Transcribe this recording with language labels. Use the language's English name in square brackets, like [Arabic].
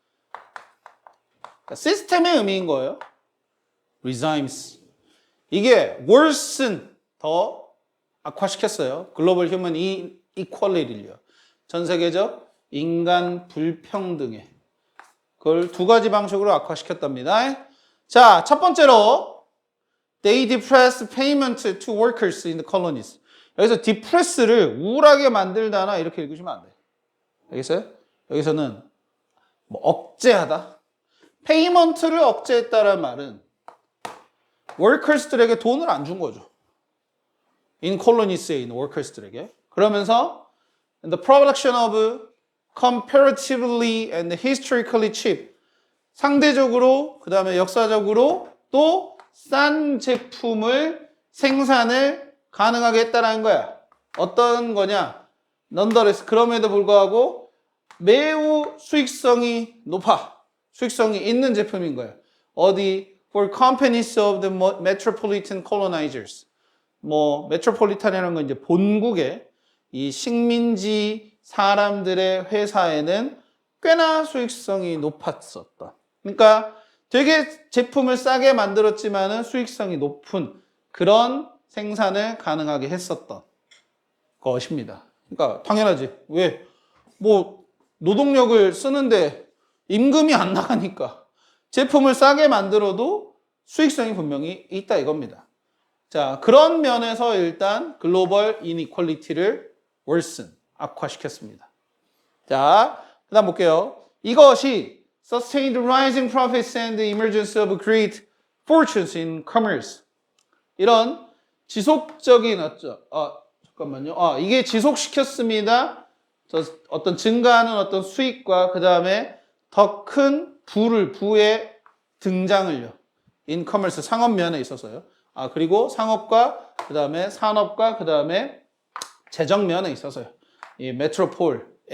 [Korean] 그러니까 시스템의 의미인 거예요. [English] regimes. [Korean] 이게 worsen 더 악화시켰어요. 글로벌 휴먼 이퀄리티를요. 전 세계적 인간 불평등에 그걸 두 가지 방식으로 악화시켰답니다. 자, 첫 번째로 [English] they depress payment to workers in the colonies. [Korean] 여기서 depress를 우울하게 만들다나 이렇게 읽으시면 안 돼요. 알겠어요? 여기서는 뭐 억제하다. payment를 억제했다는 말은 workers들에게 돈을 안 준 거죠. [English] in colonies [Korean] 에 있는 workers들에게. 그러면서 [English] the production of comparatively and historically cheap. [Korean] 상대적으로, 그 다음에 역사적으로 또 싼 제품을 생산을 가능하게 했다는 거야. 어떤 거냐? nonetheless, 그럼에도 불구하고 매우 수익성이 높아. 수익성이 있는 제품인 거야. 어디? [English] For companies of the metropolitan colonizers. [Korean] 뭐, 메트로폴리탄이라는 건 이제 본국의 이 식민지 사람들의 회사에는 꽤나 수익성이 높았었다. 그러니까 되게 제품을 싸게 만들었지만은 수익성이 높은 그런 생산을 가능하게 했었던 것입니다. 그러니까 당연하지. 왜? 뭐 노동력을 쓰는데 임금이 안 나가니까 제품을 싸게 만들어도 수익성이 분명히 있다 이겁니다. 자, 그런 면에서 일단 글로벌 이니퀄리티를 worsen, 악화시켰습니다. 자, 그 다음 볼게요. 이것이 [English] sustained rising profits and the emergence of great fortunes in commerce. [Korean] 이런 지속적인 잠깐만요. 이게 지속시켰습니다. 어떤 증가하는 어떤 수익과 그 다음에 더 큰 부의 등장을요. [English] in commerce [Korean] 상업면에 있어서요. 그리고 상업과 그 다음에 산업과 그 다음에 재정면에 있어서요. 이 메트로폴